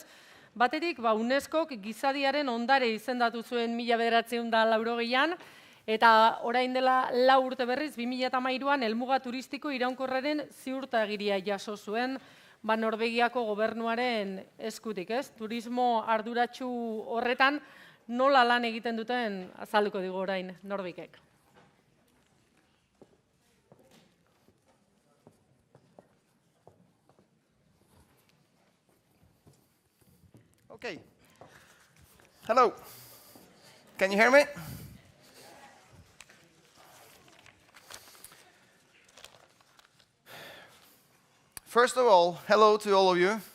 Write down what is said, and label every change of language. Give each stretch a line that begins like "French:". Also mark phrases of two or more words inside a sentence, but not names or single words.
Basque: Batetik, UNESCOk gizadiaren ondare izendatu zuen 1980an, eta orain dela 4 urte berriz, 2013an helmuga turistiko iraunkorraren ziurtagiria jaso zuen Norvegiako gobernuaren eskutik, ez? Turismo arduratsu horretan nola lan egiten duten azalduko digu orain Norbikek.
English: Okay. Hello. Can you hear me? First of all, hello to all of you.